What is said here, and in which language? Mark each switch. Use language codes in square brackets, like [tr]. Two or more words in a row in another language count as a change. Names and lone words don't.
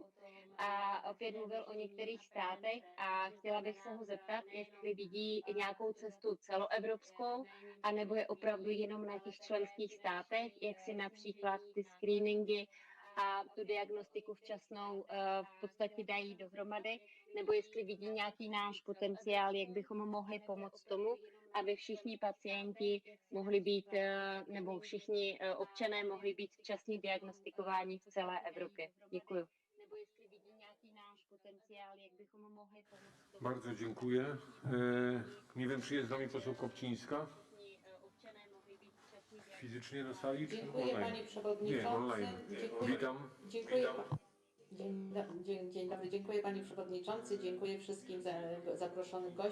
[cs] A opět mluvil o některých státech a chtěla bych se ho zeptat, jestli vidí nějakou cestu celoevropskou, anebo je opravdu jenom na těch členských státech, jak si například ty screeningy a tu diagnostiku včasnou v podstatě dají dohromady, nebo jestli vidí nějaký náš potenciál, jak bychom mohli pomoct tomu, aby všichni pacienti mohli být, nebo všichni občané mohli být včasně diagnostikováni v celé Evropě. Děkuji. Nebo jestli vidí nějaký náš potenciál, jak bychom mohli pomoct tomu. [pl] Bardzo dziękuję. Nie wiem, czy jest z nami poseł Kopcińska. Fizycznie na sali, czy Dziękuję online? Panie Przewodniczący. Nie, online. Dziękuję. Witam. Dziękuję. Dzień dobry, dziękuję Panie Przewodniczący, dziękuję wszystkim zaproszonym gościom.